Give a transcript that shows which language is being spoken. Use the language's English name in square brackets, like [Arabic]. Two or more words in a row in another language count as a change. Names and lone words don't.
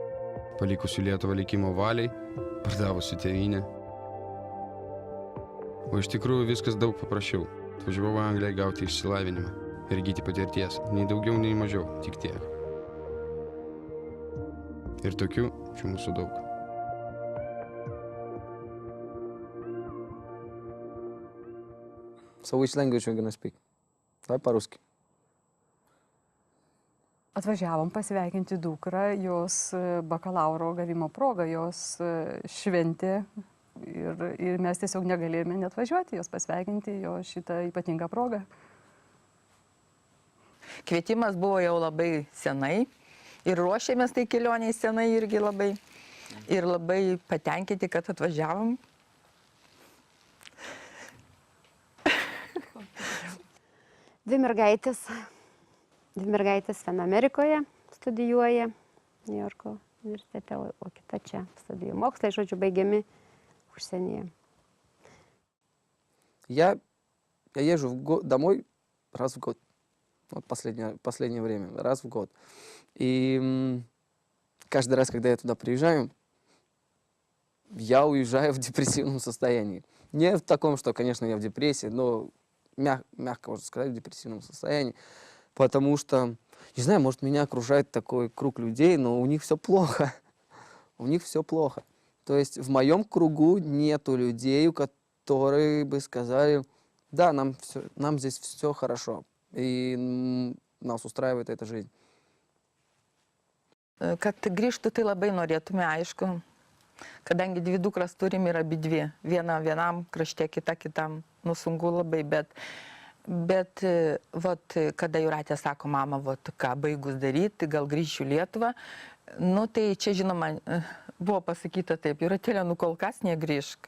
[Lithuanian] Palikusių Lietuvą likimo valiai, pardavusių tėvynę. O iš tikrųjų viskas daug paprasčiau. Atvažiavau Angliją gauti išsilavinimą ir įgyti patirties. Nei daugiau, nei mažiau, tik tiek. Ir tokių čia mūsų daug. [English] So which language are you gonna speak? [Russian] Давай по-русски. [Lithuanian] Atvažiavom pasveikinti dukrą, jos bakalauro gavimo proga, jos šventė ir mes tiesiog negalėjome net važiuoti, jos pasveikinti jo šitą ypatingą progą. Kvietimas buvo jau labai senai ir ruošėmės tai kelioniai senai irgi labai ir labai patenkinti, kad atvažiavom. Dvi mergaitės, viena Amerikoje studijuoja, New Yorko universitete, o kita čia studijuoja. Mokslai, žodžiu, baigiami užsienyje. [Russian] Я езжу домой раз в год. Вот последнее время, раз в год. И каждый раз, когда я туда приезжаю, я уезжаю в депрессивном состоянии. Не в таком, что, конечно, я в депрессии, но мягко можно сказать, в депрессивном состоянии. Потому что, не знаю, может, меня окружает такой круг людей, но у них все плохо. У них все плохо. То есть в моем кругу нету людей, которые бы сказали, да, нам здесь все хорошо, и нас устраивает эта жизнь. [Lithuanian] Kad grįžtų, tai labai norėtume, aišku, kadangi dvi dukras turim ir abi dvi. Viena vienam krašte, kita kitam, nu sunku labai, bet vat, kada Jūratė sako, mama, vat, ką baigus daryti, gal grįšiu Lietuvą, nu tai čia, žinoma, buvo pasakyta taip, Jūratėlė, nu kol kas negrįžk.